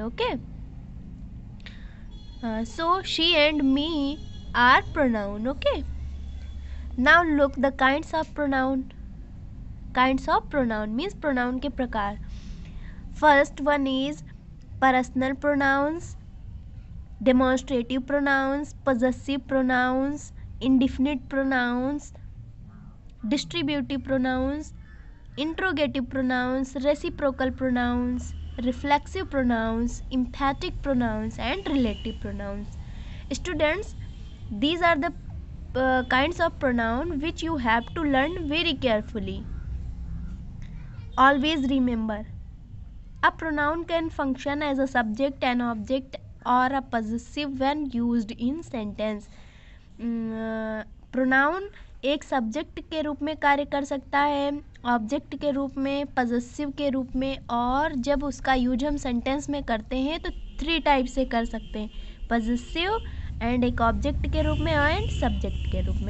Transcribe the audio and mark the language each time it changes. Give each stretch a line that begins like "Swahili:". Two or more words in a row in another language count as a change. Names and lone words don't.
English: Okay, so she and me are pronoun. Okay, now look the kinds of pronoun. kinds of pronoun means
Hindi: प्रोनाउन के प्रकार।
English: First one is personal pronouns, demonstrative pronouns, possessive pronouns, indefinite pronouns, distributive pronouns, interrogative pronouns, reciprocal pronouns, reflexive pronouns, emphatic pronouns and relative pronouns. Students, these are the kinds of pronoun which you have to learn very carefully. Always remember, a pronoun can function as a subject, an object or a possessive when used in sentence.
Hindi: प्रोनाउन एक सब्जेक्ट के रूप में कार्य कर सकता है, ऑब्जेक्ट के रूप में, पजेसिव के रूप में, और जब उसका यूज हम सेंटेंस में करते हैं तो 3 टाइप से कर सकते हैं,
English: possessive and
Hindi: एक ऑब्जेक्ट के रूप में
English: and subject
Hindi: के रूप में।